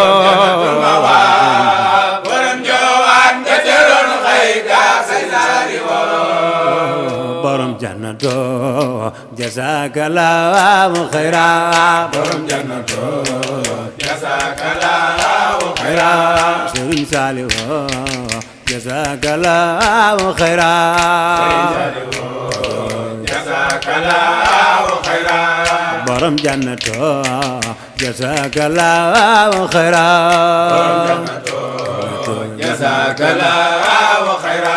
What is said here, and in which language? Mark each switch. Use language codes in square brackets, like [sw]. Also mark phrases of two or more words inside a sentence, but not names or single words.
[wo] borom joowaan ga ca ron xëy ga Sëriñ Saaliw borom jannato [ar] جزاك الله خيرا [wo] borom jannato jazakallahu [ar] خيرا Sëriñ Saaliw جزاك الله خيرا جزاك الله خيرا [wo] borom jannato [ar] جزاك الله خيرا جزاك الله خيرا